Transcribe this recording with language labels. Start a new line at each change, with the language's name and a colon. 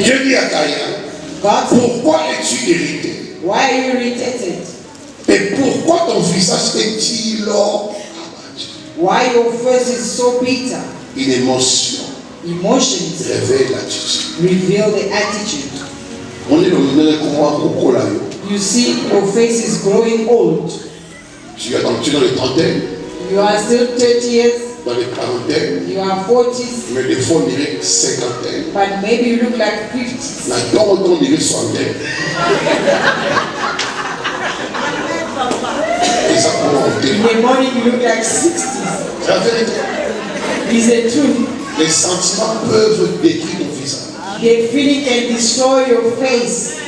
French: Dieu dit à Caïn, pourquoi es-tu irrité?
English: Why are you irritated?
French: Et pourquoi ton visage est-il abattu?
English: Why your face is so bitter?
French: Une émotion.
English: Emotions
French: révèle l'attitude.
English: Reveal the attitude.
French: On est dans le
English: You see your face is growing old.
French: Tu es dans les trentaines.
English: You are still 30 years.
French: Dans les quarantaines.
English: You are 40s.
French: Mais des fois on dirait cinquantaine.
English: But maybe you look like 50s.
French: La gorge on dirait soixantaine.
English: In the morning you look like 60s.
French: C'est la vérité.
English: Is the truth.
French: Les sentiments peuvent détruire ton visage.
English: The feeling can destroy your face.